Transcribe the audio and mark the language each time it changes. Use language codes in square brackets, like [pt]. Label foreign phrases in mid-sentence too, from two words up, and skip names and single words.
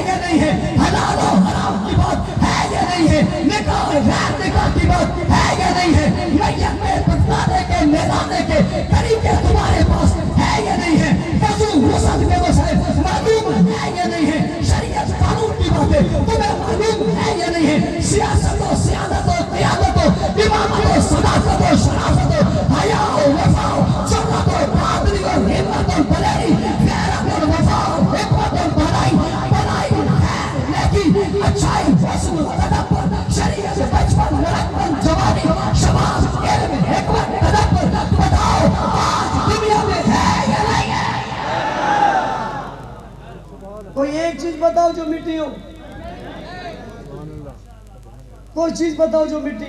[ur] یا نہیں ہے, حلال و حرام کی بات ہے یا نہیں ہے, نکاح غیر نکاح کی بات ہے یا نہیں ہے, میت میں بتلانے کے میلانے کے طریقے تمہارے پاس ہے یا نہیں ہے, وضو غسل کے مسائل معلوم ہے یا نہیں ہے, شریعت قانون کی باتیں تمہیں معلوم ہے یا نہیں ہے, سیاست و سیادت و قیادت و امامت و صداقت و شرافت و حیا و وفا و جرأت و بہادری و ہمت و بلندی, غیرت و وفا و حکمت و بھلائی ہے, لیکن اچھائی حسن و تدبر, شریعت بچپن لڑکپن جوانی شباب علم حکمت تدبر, بتاؤ آج دنیا میں ہے یا نہیں ہے؟ کوئی ایک چیز بتاؤ جو مٹی ہو, کوئی چیز بتاؤ جو مٹی ہو.